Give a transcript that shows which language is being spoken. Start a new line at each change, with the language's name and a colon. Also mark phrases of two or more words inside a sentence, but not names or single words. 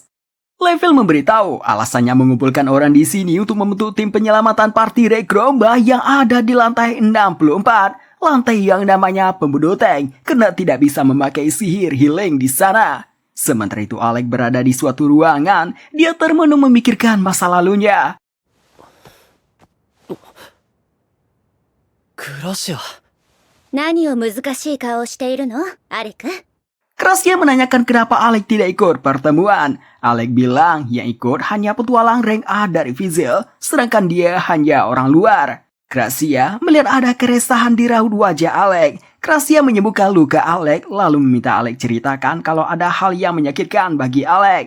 Indonesian: Level memberitahu alasannya mengumpulkan orang di sini untuk membentuk tim penyelamatan party Rekromba yang ada di lantai 64, lantai yang namanya pembunuh tank, karena tidak bisa memakai sihir healing di sana. Sementara itu Alec berada di suatu ruangan, dia termenung memikirkan masa lalunya.
Japanese: クラシア何を難しい顔をしているのアレク？
Indonesian: Krasia menanyakan kenapa Alec tidak ikut pertemuan. Alec bilang yang ikut hanya petualang rank A dari Vizil, sedangkan dia hanya orang luar. Krasia melihat ada keresahan di raut wajah Alec. Krasia menyembuhkan luka Alec, lalu meminta Alec ceritakan kalau ada hal yang menyakitkan bagi Alec.